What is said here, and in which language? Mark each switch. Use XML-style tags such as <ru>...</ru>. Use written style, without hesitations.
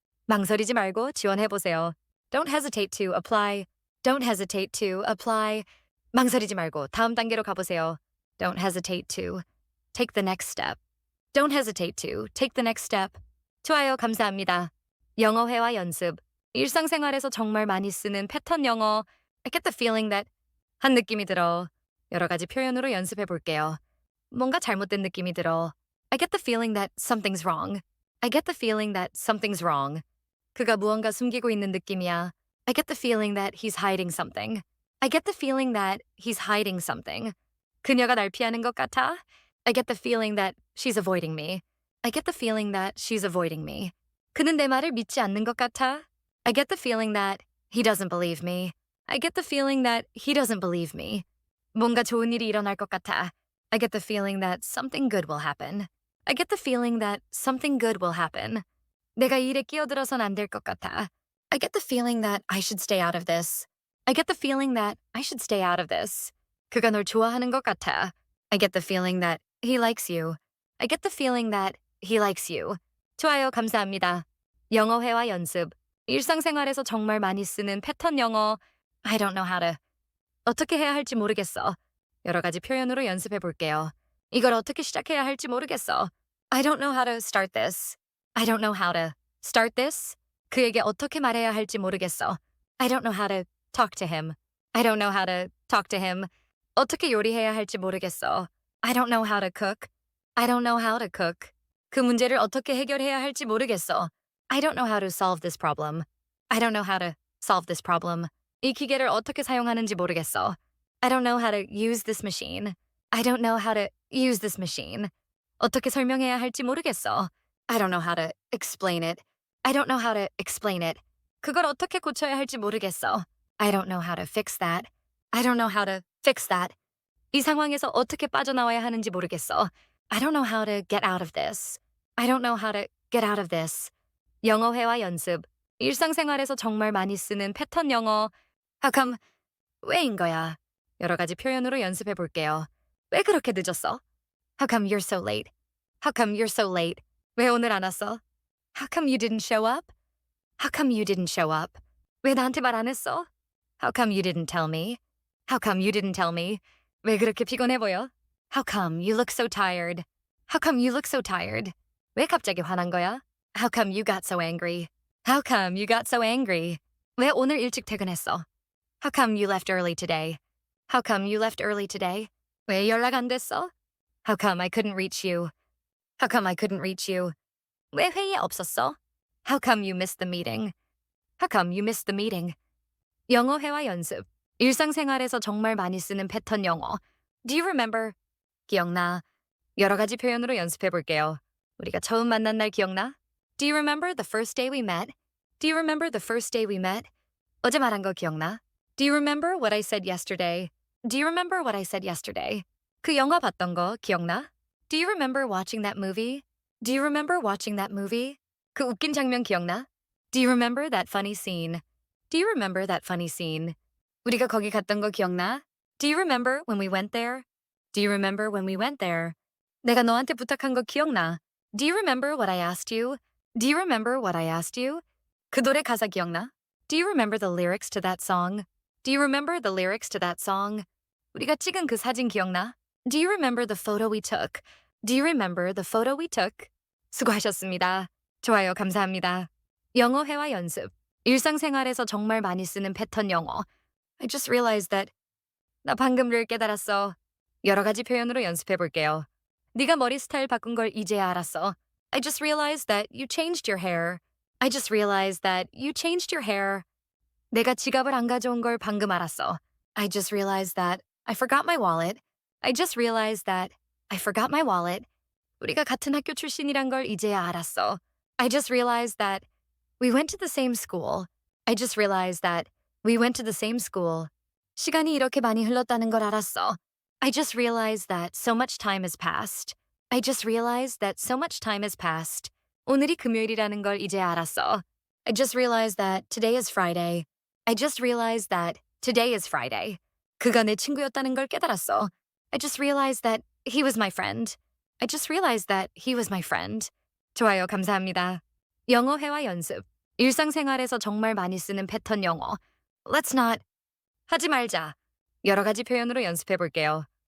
<ko>망설이지 말고 지원해 보세요.</ko> <en>Don't hesitate to apply. Don't hesitate to apply.</en> <ko>망설이지 말고 다음 단계로 가보세요.</ko> <en>Don't hesitate to take the next step. Don't hesitate to take the next step.</en> <ko>좋아요, 감사합니다. 영어 회화 연습. 일상생활에서 정말 많이 쓰는 패턴 영어.</ko> <en>I get the feeling that</en> <ko>한 느낌이 들어. 여러 가지 표현으로 연습해 볼게요. 뭔가 잘못된 느낌이 들어.</ko> <en>I get the feeling that something's wrong. I get the feeling that something's wrong.</en> <ko>그가 무언가 숨기고 있는 느낌이야.</ko> <en>I get the feeling that he's hiding something. I get the feeling that he's hiding something.</en> <ko>그녀가 날 피하는 것 같아.</ko> <en>I get the feeling that she's avoiding me. I get the feeling that she's avoiding me.</en> <ko>그는 내 말을 믿지 않는 것 같아.</ko> <en>I get the feeling that he doesn't believe me. I get the feeling that he doesn't believe me.</en> <ko>뭔가 좋은 일이 일어날 것 같아.</ko> <en>I get the feeling that something good will happen. I get the feeling that something good will happen.</en> <ko>내가 이 일에 끼어들어선 안 될 것 같아.</ko> <en>I get the feeling that I should stay out of this. I get the feeling that I should stay out of this.</en> <ko>그가 널 좋아하는 것 같아.</ko> <en>I get the feeling that he likes you. I get the feeling that he likes you.</en> <ko>좋아요, 감사합니다. 영어 회화 연습. 일상생활에서 정말 많이 쓰는 패턴 영어.</ko> <en>I don't know how to.</en> <ko>어떻게 해야 할지 모르겠어. 여러 가지 표현으로 연습해 볼게요. 이걸 어떻게 시작해야 할지 모르겠어.</ko> <en>I don't know how to start this. I don't know how to start this.</en> <ko>그에게 어떻게 말해야 할지 모르겠어.</ko> <en>I don't know how to talk to him. I don't know how to talk to him.</en> <ko>어떻게 요리해야 할지 모르겠어.</ko> <en>I don't know how to cook. I don't know how to cook.</en> <ko>그 문제를 어떻게 해결해야 할지 모르겠어.</ko> <en>I don't know how to solve this problem. I don't know how to solve this problem.</en> <ko>이 기계를 어떻게 사용하는지 모르겠어.</ko> <en>I don't know how to use this machine. I don't know how to use this machine.</en> <ko>어떻게 설명해야 할지 모르겠어.</ko> <en>I don't know how to explain it. I don't know how to explain it.</en> <ko>그걸 어떻게 고쳐야 할지 모르겠어.</ko> <en>I don't know how to fix that. I don't know how to fix that.</en> <ko>이 상황에서 어떻게 빠져나와야 하는지 모르겠어.</ko> <en>I don't know how to get out of this. I don't know how to get out of this.</en> <ko>영어 회화 연습. 일상생활에서 정말 많이 쓰는 패턴 영어.</ko> <en>How come?</en> <ko>왜인 거야? 여러 가지 표현으로 연습해 볼게요. 왜 그렇게 늦었어?</ko> <en>How come you're so late? How come you're so late?</en> <ko>왜 오늘 안 왔어?</ko> <en>How come you didn't show up? How come you didn't show up?</en> <ko>왜 나한테 말 안 했어?</ko> <en>How come you didn't tell me? How come you didn't tell me?</en> <ko>왜 그렇게 피곤해 보여?</ko> <en>How come you look so tired? How come you look so tired?</en> <ko>왜 갑자기 화난 거야?</ko> <en>How come you got so angry? How come you got so angry?</en> <ko>왜 오늘 일찍 퇴근했어?</ko> <en>How come you left early today? How come you left early today?</en> <ko>왜 연락 안 됐어?</ko> <en>How come I couldn't reach you? How come I couldn't reach you?</en> <ko>왜 회의에 없었어?</ko> <en>How come you missed the meeting? How come you missed the meeting?</en> <ko>영어 회화 연습. 일상생활에서 정말 많이 쓰는 패턴 영어.</ko> <en>Do you remember?</en> <ko>기억나. 여러 가지 표현으로 연습해 볼게요. 우리가 처음 만난 날 기억나?</ko> <en>Do you remember the first day we met? Do you remember the first day we met?</en> <ko>어제 말한 거 기억나?</ko> <en>Do you remember what I said yesterday? Do you remember what I said yesterday?</en> <ko>그 영화 봤던 거 기억나?</ko> <en>Do you remember watching that movie? Do you remember watching that movie?</en> <ko>그 웃긴 장면 기억나?</ko> <en>Do you remember that funny scene? Do you remember that funny scene?</en> <ko>우리가 거기 갔던 거 기억나?</ko> <en>Do you remember when we went there? Do you remember when we went there?</en> <ko>내가 너한테 부탁한 거 기억나?</ko> <en>Do you remember what I asked you? Do you remember what I asked you?</en> <ko>그 노래 가사 기억나?</ko> <en>Do you remember the lyrics to that song? Do you remember the lyrics to that song?</en> <ko>우리가 찍은 그 사진 기억나?</ko> <en>Do you remember the photo we took? Do you remember the photo we took?</en> <ko>수고하셨습니다. 좋아요, 감사합니다. 영어 회화 연습. 일상생활에서 정말 많이 쓰는 패턴 영어.</ko> <en>I just realized that.</en> <ko>나 방금을 깨달았어. 여러 가지 표현으로 연습해 볼게요. 네가 머리 스타일 바꾼 걸 이제야 알았어.</ko> <en>I just realized that you changed your hair. I just realized that you changed your hair.</en> <ko>내가 지갑을 안 가져온 걸 방금 알았어.</ko> <en>I just realized that I forgot my wallet. I just realized that I forgot my wallet.</en> <ko>우리가 같은 학교 출신이란 걸 이제야 알았어.</ko> <en>I just realized that we went to the same school. I just realized that we went to the same school.</en> <ko>시간이 이렇게 많이 흘렀다는 걸 알았어.</ko> <en>I just realized that so much time has passed. I just realized that so much time has passed.</en> <ko>오늘이 금요일이라는 걸 이제 알았어.</ko> <en>I just realized that today is Friday. I just realized that today is Friday.</en> <ko>그가 내 친구였다는 걸 깨달았어.</ko> <en>I just realized that he was my friend. I just realized that he was my friend.</en> <ko>좋아요, 감사합니다. 영어 회화 연습. 일상생활에서 정말 많이 쓰는 패턴 영어.</ko> <en>Let's not.</en> <ko>하지 말자. 여러 가지 표현으로 연습해 볼게요.</ko>